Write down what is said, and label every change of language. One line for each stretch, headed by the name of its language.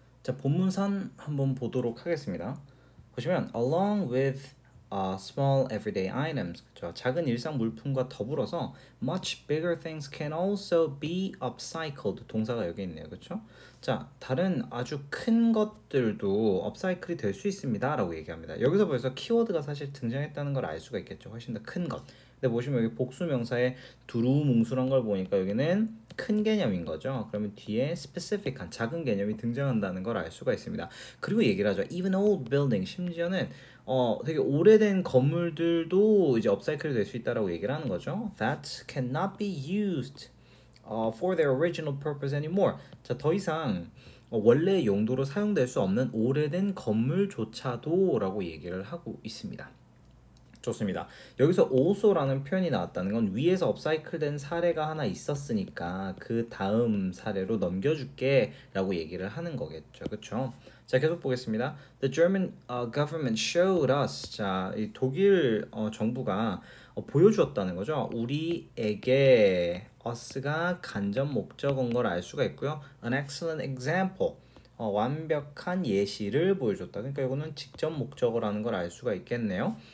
Korean: 자, 본문선 한번 보도록 하겠습니다. 보시면
English: along with small everyday items,
Korean: 그렇죠? 작은 일상 물품과 더불어서
English: much bigger things can also be upcycled.
Korean: 동사가 여기 있네요, 그렇죠? 자, 다른 아주 큰 것들도 업사이클이 될 수 있습니다라고 얘기합니다. 여기서 벌써 키워드가 사실 등장했다는 걸 알 수가 있겠죠. 훨씬 더 큰 것. 근데 보시면 여기 복수명사에 두루뭉술한 걸 보니까 여기는 큰 개념인 거죠. 그러면 뒤에 specific한 작은 개념이 등장한다는 걸 알 수가 있습니다. 그리고 얘기를 하죠.
English: Even old building,
Korean: 심지어는 되게 오래된 건물들도 이제 업사이클이 될 수 있다라고 얘기를 하는 거죠.
English: That cannot be used for their original purpose anymore.
Korean: 자, 더 이상 원래 용도로 사용될 수 없는 오래된 건물조차도라고 얘기를 하고 있습니다. 좋습니다. 여기서 also라는 표현이 나왔다는 건 위에서 업사이클된 사례가 하나 있었으니까 그 다음 사례로 넘겨줄게 라고 얘기를 하는 거겠죠. 그쵸? 자, 계속 보겠습니다.
English: The German government showed us.
Korean: 자, 이 독일 정부가 보여주었다는 거죠. 우리에게 us가 간접 목적어인 걸 알 수가 있고요.
English: An excellent example.
Korean: 완벽한 예시를 보여줬다. 그러니까 이거는 직접 목적어라는 걸 알 수가 있겠네요.